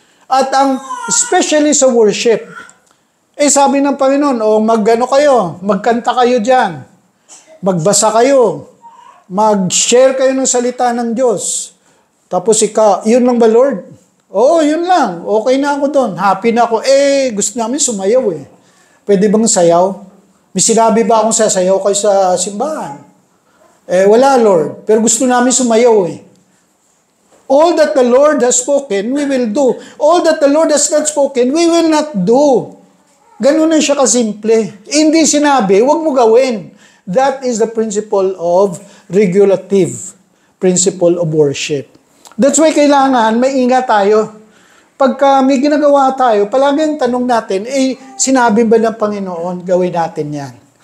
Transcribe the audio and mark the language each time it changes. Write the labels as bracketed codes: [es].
[tl] At especially sa worship, sabi ng Panginoon, magkanta kayo dyan, magbasa kayo, mag-share kayo ng salita ng Diyos. Tapos yun lang ba, Lord? Oo, yun lang. Okay na ako doon. Happy na ako. Gusto namin sumayaw Pwede bang sayaw? May sinabi ba akong sasayaw kayo sa simbahan? Wala, Lord. Pero gusto namin sumayaw [en] All that the Lord has spoken, we will do. All that the Lord has not spoken, we will not do. [tl] Ganun na siya kasimple. Hindi sinabi, huwag mo gawin. [en] That is the principle of regulative, principle of worship. That's why [tl] kailangan maingat tayo. Pagka may ginagawa tayo, palagi ang tanong natin, sinabi ba ng Panginoon, gawin natin yan?